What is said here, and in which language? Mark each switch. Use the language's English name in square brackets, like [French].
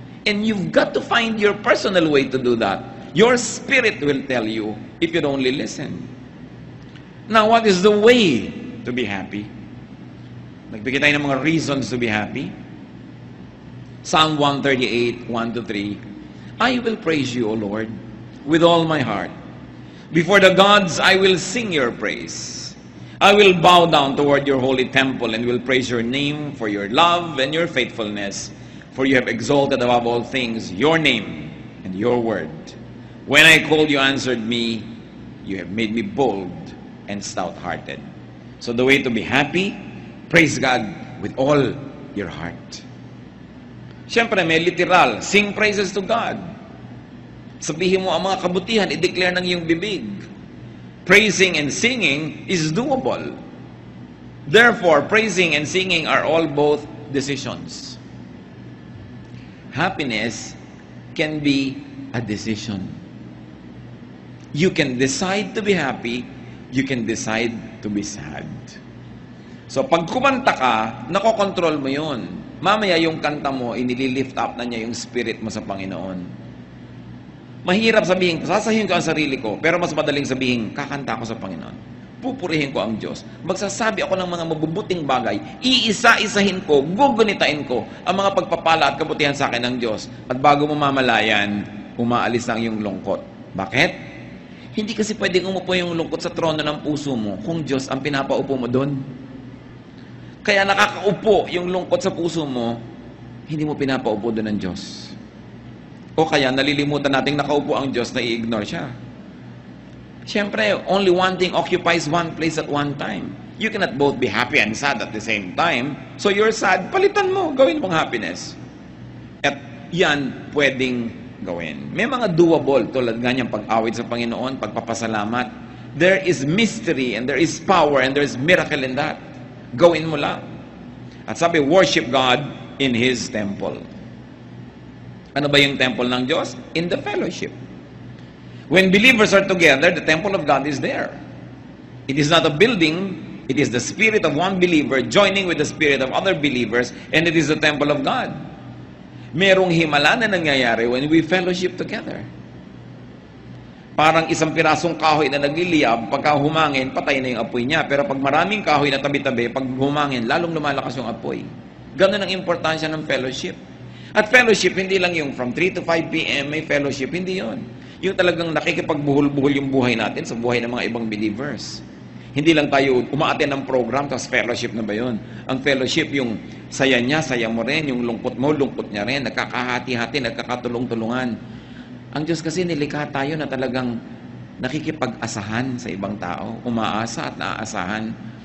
[English] And you've got to find your personal way to do that. Your spirit will tell you if you'd only listen. Now, what is the way to be happy? [Filipino] Nagbigay tayo ng mga [English] reasons to be happy. Psalm 138, 1-3. I will praise you, O Lord, with all my heart. Before the gods, I will sing your praise. I will bow down toward your holy temple and will praise your name for your love and your faithfulness. For you have exalted above all things your name and your word. When I called, you answered me. You have made me bold and stout-hearted. So the way to be happy, praise God with all your heart. [Filipino] Siyempre, may [English] literal. Sing praises to God. [Filipino] Sabihin mo ang mga kabutihan, i-declare ng iyong bibig. [English] Praising and singing is doable. Therefore, praising and singing are all both decisions. Happiness can be a decision. You can decide to be happy. You can decide to be sad. So, [Filipino] pag kumanta ka, nakokontrol mo yun. Mamaya yung kanta mo, inililift up na niya yung spirit mo sa Panginoon. Mahirap sabihin, sasabihin ko ang sarili ko, pero mas madaling sabihin, kakanta ko sa Panginoon. Pupurihin ko ang Diyos. Magsasabi ako ng mga mabubuting bagay, iisa-isahin ko, gugunitain ko ang mga pagpapala at kabutihan sa akin ng Diyos. At bago mo mamalayan, umaalis ang iyong lungkot. Bakit? Hindi kasi pwedeng umupo yung lungkot sa trono ng puso mo kung Diyos ang pinapaupo mo doon. Kaya nakakaupo yung lungkot sa puso mo, hindi mo pinapaupo doon ng Diyos. O kaya nalilimutan nating nakaupo ang Diyos na i-ignore siya. Siyempre, [English] only one thing occupies one place at one time. You cannot both be happy and sad at the same time. So you're sad, [Filipino] palitan mo, gawin mong [English] happiness. [Filipino] At yan pwedeng gawin. May mga doable tulad ganyang pag-awit sa Panginoon, pagpapasalamat. [English] There is mystery and there is power and there is miracle in that. [Filipino] Gawin mo lang. At sabi, [English] worship God in His temple. [Filipino] Ano ba yung temple ng Diyos? [English] In the fellowship. When believers are together, the temple of God is there. It is not a building, it is the spirit of one believer joining with the spirit of other believers, and it is the temple of God. [Filipino] Merong himala na nangyayari [English] when we fellowship together. [Filipino] Parang isang pirasong kahoy na nagliliyab, pagka humangin, patay na yung apoy niya. Pero pag maraming kahoy na tabi-tabi, pag humangin, lalong lumalakas yung apoy. Ganun ang importansya ng fellowship. At fellowship, hindi lang yung from 3 to 5 p.m. may fellowship, hindi yon. Yung talagang nakikipagbuhol-buhol yung buhay natin sa buhay ng mga ibang believers. Hindi lang tayo umaattend ng program, tapos fellowship na ba yun? Ang fellowship, yung saya niya, saya mo rin, yung lungkot mo, lungkot niya rin, nagkakahati-hati, nagkakatulong-tulungan. Ang Diyos kasi nilikha tayo na talagang nakikipag-asahan sa ibang tao, umaasa at naaasahan.